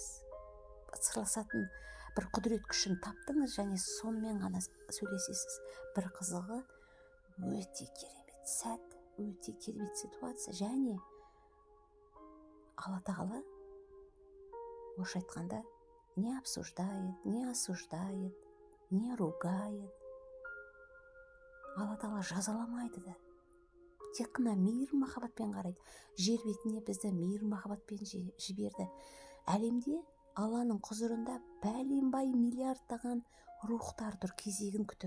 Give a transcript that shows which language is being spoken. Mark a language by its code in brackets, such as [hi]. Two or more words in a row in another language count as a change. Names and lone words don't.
[kk] Сырласатын бір құдірет күшін таптыңыз және сонымен ғана сөйлесесіз. Бір қызығы, өте керемет сәт, өте керемет ситуация. Және Алла Тағала, орысша айтқанда, [ru] не обсуждает, не осуждает, не ругает. [kk] Алла Тағала жазаламайды да. Тек қана мейір махаббатпен қарайды. Жер бетіне бізді мейір махаббатпен жіберді. Әлемде Алланың құзырында бәленбай миллиардтаған рухтар тұр кезегін күтіп.